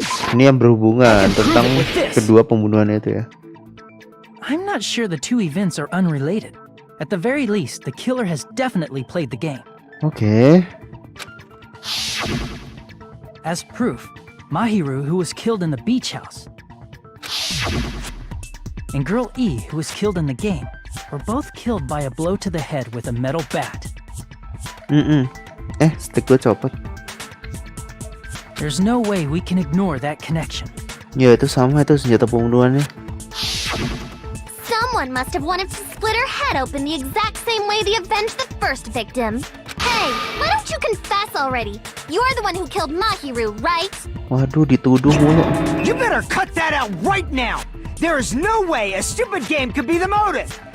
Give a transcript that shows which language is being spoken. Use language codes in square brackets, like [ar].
[id] Ini yang berhubungan tentang kedua pembunuhan itu ya. [en] I'm not sure the two events are unrelated. At the very least, the killer has definitely played the game. [id] Oke. [en] As proof, Mahiru, who was killed in the beach house, and Girl E, who was killed in the game, were both killed by a blow to the head with a metal bat. [id] Stick gue copot. [en] There's no way we can ignore that connection. [id] Ya itu sama itu senjata pembunuhannya. [en] Someone must have wanted to split her head open the exact same way they avenged the first victim. Hey, why don't you confess already? You're the one who killed Mahiru, right? [id] Waduh, dituduh mulu. [en] You better cut that out right now! There is no way a stupid game could be the motive!